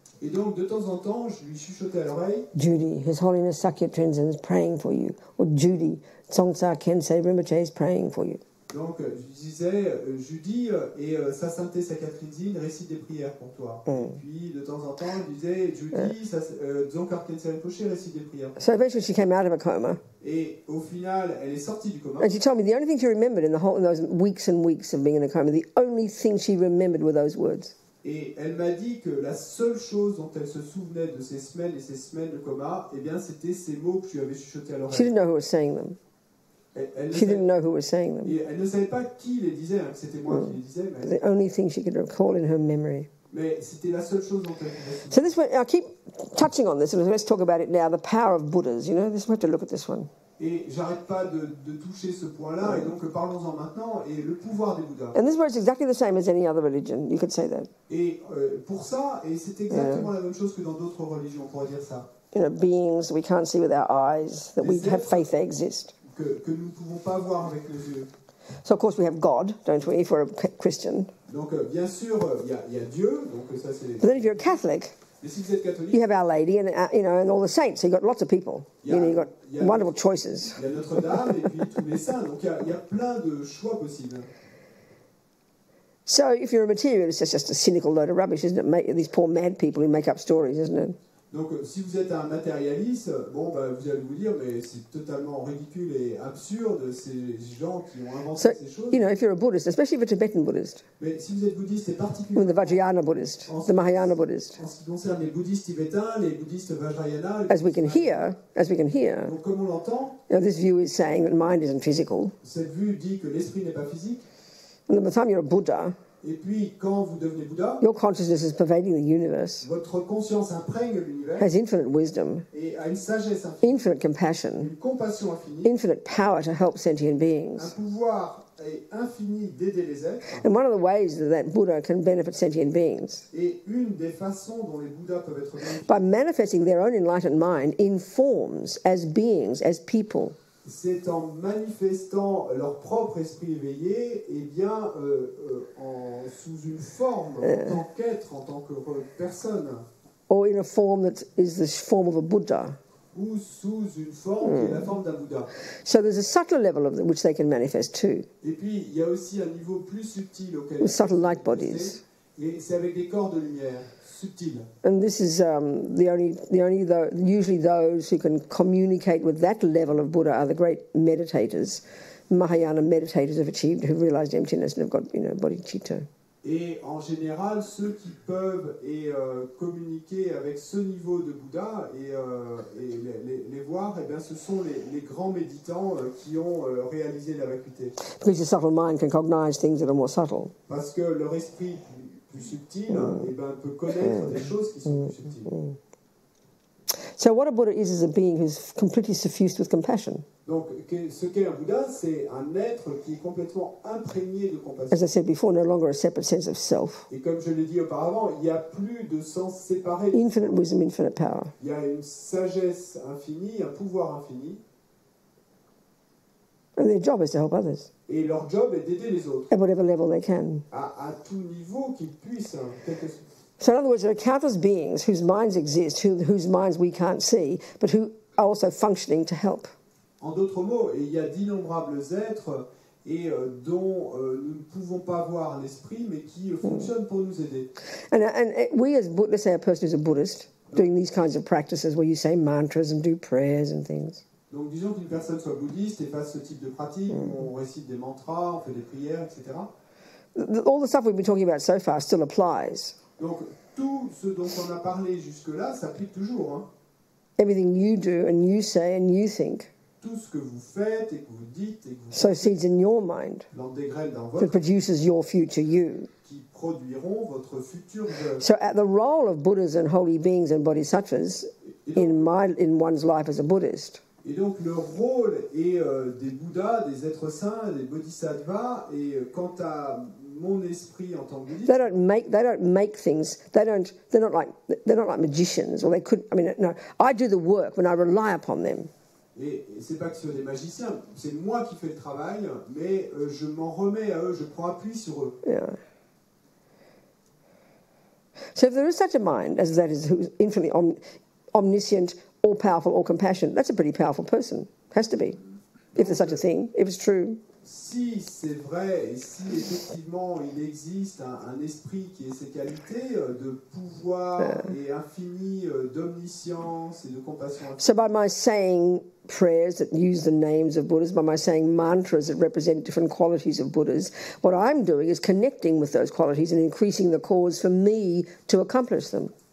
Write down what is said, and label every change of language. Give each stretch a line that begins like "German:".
French: Et donc, de temps en temps, je lui chuchotais à l'oreille.
English: Judy, His Holiness Sakya Tenzin is praying for you. Or Judy, Tsongsa Kensei Rinpoche is praying for you.
French: Donc, je disais, Judy et Sa Sainteté Sakya Tenzin récite des prières pour toi. Et puis, de temps en temps, je disais, Judy, Dzongkar Kensei Rinpoche récite des prières.
English: So eventually she came out of a coma.
French: Et au final, elle est sortie du coma.
English: And she told me the only thing she remembered in those weeks and weeks of being in a coma, the only thing she remembered were those words.
French: Et elle m'a dit que la seule chose dont elle se souvenait de ces semaines et ces semaines de coma, eh bien, c'était ces mots que je lui avais chuchotés à l'oreille.
English: She didn't know who was saying them. She didn't know who was saying them.
French: Et elle ne savait pas qui les disait, hein, que c'était moi qui les disais.
English: The only thing she could recall in her memory.
French: Mais c'était la seule chose dont elle pouvait.
English: So this way, I keep touching on this, and let's talk about it now. The power of Buddhas. You know, we have to look at this one.
French: Et j'arrête pas de toucher ce point-là, et donc parlons-en maintenant, et le pouvoir des Bouddhas.
English: And this word is exactly the same as any other religion, you could say that.
French: Et pour ça, et c'est exactement la même chose que dans d'autres religions, on pourrait dire ça.
English: You know, beings we can't see with our eyes, that we have faith they exist.
French: Que nous ne pouvons pas voir avec nos yeux.
English: So of course we have God, don't we, if we're a Christian.
French: Donc bien sûr, il y a Dieu, donc ça c'est...
English: But then if you're a Catholic,
French: mais si vous êtes catholique,
English: you have Our Lady and you know, and all the saints. So you've got lots of people. You've got wonderful choices.
French: Il y a Notre-Dame et puis tous les saints. Donc il y a plein de choix possibles.
English: So if you're a materialist, it's just a cynical load of rubbish, isn't it? These poor mad people who make up stories, isn't it?
French: Donc si vous êtes un matérialiste, bon, bah, vous allez vous dire, mais c'est totalement ridicule et absurde, ces gens qui ont inventé ces choses.
English: You know, if you're a Buddhist, especially if a Tibetan Buddhist,
French: mais si vous êtes bouddhiste, et particulièrement
English: the Vajrayana Buddhist, the Mahayana Buddhist,
French: en ce qui concerne les bouddhistes tibétains, les bouddhistes Vajrayana,
English: as we can hear,
French: donc comme on l'entend,
English: you know, this view is saying that mind isn't physical.
French: Cette vue dit que l'esprit n'est pas physique.
English: And by the time you're a Buddha,
French: et puis, quand vous devenez Bouddha,
English: your consciousness is pervading the universe,
French: votre conscience imprègne l'univers,
English: has infinite wisdom,
French: et a une sagesse infinie,
English: infinite compassion,
French: une compassion infinie,
English: infinite power to help sentient beings.
French: Un pouvoir infini d'aider les êtres.
English: And one of the ways that Buddha can benefit sentient beings,
French: et une des façons dont les Bouddhas peuvent être bénéfiques,
English: by manifesting their own enlightened mind in forms, as beings, as people.
French: C'est en manifestant leur propre esprit éveillé, et bien sous une forme, en tant qu'être, en tant que personne.
English: Or in a form that is the form of a Buddha.
French: Ou sous une forme qui est la forme d'un Bouddha.
English: So there's a subtler level of which they can manifest too.
French: Et puis il y a aussi un niveau plus subtil auquel.
English: With subtle light bodies.
French: Et c'est avec des corps de lumière subtils.
English: And this is usually those who can communicate with that level of Buddha are the great meditators. Mahayana meditators have achieved, who've realized emptiness and have got, you know, bodhicitta.
French: Et en général, ceux qui peuvent communiquer avec ce niveau de Bouddha et les voir, eh bien, ce sont les grands méditants qui ont réalisé la vacuité.
English: Because the subtle mind can cognize things that are more subtle.
French: Parce que leur esprit plus subtil eh ben, peut connaître des choses qui sont plus subtiles.
English: So what a Buddha is a being who's completely suffused with compassion.
French: Donc, ce qu'est un Bouddha, c'est un être qui est complètement imprégné de compassion.
English: As I said before, no longer a separate sense of self.
French: Et comme je l'ai dit auparavant, il n'y a plus de sens séparé.
English: Infinite wisdom, infinite power.
French: Il y a une sagesse infinie, un pouvoir infini.
English: And their job is to help others.
French: Et leur job est d'aider les autres.
English: At whatever level they can.
French: À tout niveau qu'ils puissent.
English: So in other words, there are countless beings whose minds exist, whose minds we can't see, but who are also functioning to help.
French: En d'autres mots, il y a d'innombrables êtres dont nous ne pouvons pas voir l'esprit, mais qui fonctionnent pour nous aider.
English: And we as let's say a person who's a Buddhist, doing these kinds of practices where you say mantras and do prayers and things.
French: Donc disons qu'une personne soit bouddhiste et fasse ce type de pratique, où on récite des mantras, on fait des prières, etc.
English: All the stuff we've been talking about so far still applies.
French: Donc tout ce dont on a parlé jusque-là s'applique toujours. Hein.
English: Everything you do and you say and you think
French: Tout ce que vous faites et que vous dites et que vous
English: sow seeds in your mind
French: plantez des graines dans
English: that
French: votre
English: produces your future you.
French: qui produiront votre futur je.
English: So the role of Buddhas and holy beings and bodhisattvas in one's life as a Buddhist
French: Et donc le rôle est des Bouddhas, des êtres saints, des bodhisattvas, et quant à mon esprit en tant que bouddhiste,
English: they don't make things. They're not like magicians, or they could. I mean, no. I do the work when I rely upon them.
French: et c'est pas que ce sont des magiciens, c'est moi qui fais le travail, mais je m'en remets à eux, je prends appui sur eux. Yeah.
English: So if there is such a mind as that is who's infinitely omniscient, all-powerful, all-compassionate, that's a pretty powerful person. Has to be. If there's such a thing, if it's true.
French: Si c'est vrai, et si effectivement il existe un esprit qui ait ces qualités de pouvoir et infini, d'omniscience et de compassion infinie.
English: So by my saying prayers that use the names of Buddhas, by my saying mantras that represent different qualities of Buddhas, what I'm doing is connecting with those qualities and increasing the cause for me to accomplish them.